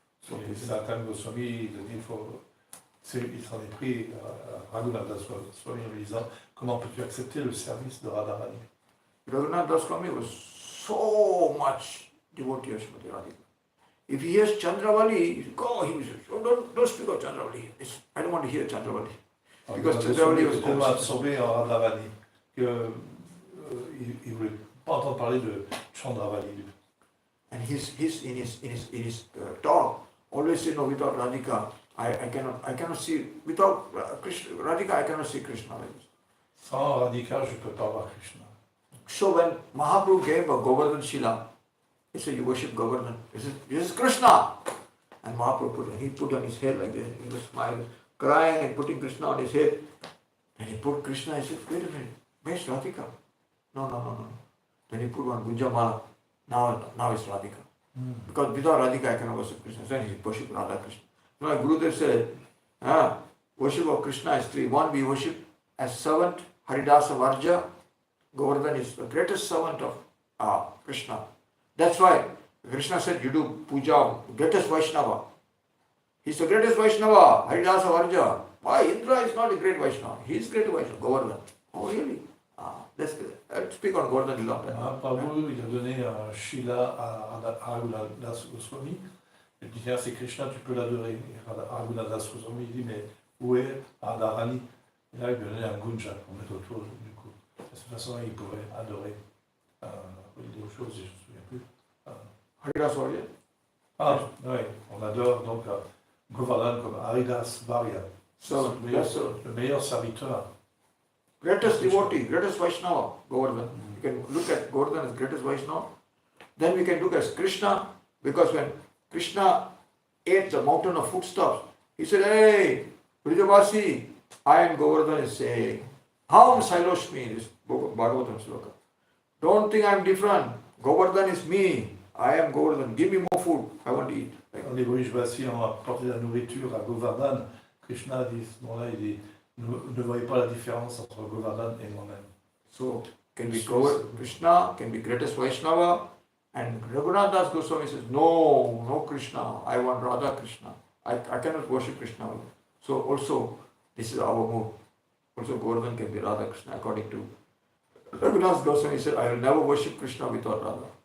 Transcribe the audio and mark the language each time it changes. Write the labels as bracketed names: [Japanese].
[French] Et Sanatana Goswami, il s'en est pris à Raghunath Das Goswami en lui disant comment peux-tu accepter le service de Radharani? [English] Raghunath Das Goswami was so much devotee of Srimati Radhika. If he hears Chandravali, he will say, don't speak of Chandravali. I don't want to hear Chandravali. Because Chandravali was [French] tellement absorbé en Radharani qu'il ne voulait pas entendre parler de Chandravali. [English] And he's in his talk always say, no, without Radhika, I cannot see, without Radhika, I cannot see Krishna like this. [French] Sans Radhika, je ne peux pas voir Krishna. [English] So when Mahaprabhu gave a Govardhan Shila, he said, you worship Govardhan. He said, this is Krishna. And Mahaprabhu put on his head like this, he was smiling. crying and putting Krishna on his head. And he put Krishna, he said, wait a minute, where's Radhika? No. Then he put one Gunjamala. Now it's Radhika. Because without Radhika I cannot worship Krishna. So he worship Radha Krishna. So my Gurudev said, worship of Krishna is three. One, we worship as servant, Haridasa Varja. Govardhan is the greatest servant of Krishna. That's why Krishna said, you do puja, greatest Vaishnava. He's the greatest Vaishnava, Haridasa Varja. Why? Indra is not a great Vaishnava. He is great Vaishnava, Govardhan. Oh, really? I'll speak on Govardhan a lot. [French] Prabhu, il a donné un Shila à Raghunadas Goswami. Il dit, tiens, c'est Krishna, tu peux l'adorer. Raghunadas Goswami, il dit, mais où est Radharani? Et là, il lui a donné un Gunja pour mettre autour du cou. De cette façon, il pouvait adorer d'autres choses, je ne me souviens plus. Haridasa Varja? Oui, on adore donc Govardhan comme Haridas Varya. Le meilleur serviteur. [English] Greatest devotee, greatest Vaishnava, Govardhan. You can look at Govardhan as greatest Vaishnava. Then we can look at Krishna, because when Krishna ate the mountain of foodstuffs, he said, hey, Brijavasi, I am Govardhan is saying, Ham Sailoshmi, this Bhagavatam sloka. Don't think I am different. Govardhan is me. I am Govardhan. Give me more food. I want to eat. [French] Quand les Brijavasi ont apporté la nourriture à Govardhan, Krishna dit, bon là, il dit, ne voyez pas la différence entre Govardhan et moi-même. [English] So, can be Krishna, can be greatest Vaishnava, and Raghunath Das Goswami says, no Krishna, I want Radha Krishna. I cannot worship Krishna. So also, this is our move. Also Govardhan can be Radha Krishna, according to Raghunath Goswami said, I will never worship Krishna without Radha.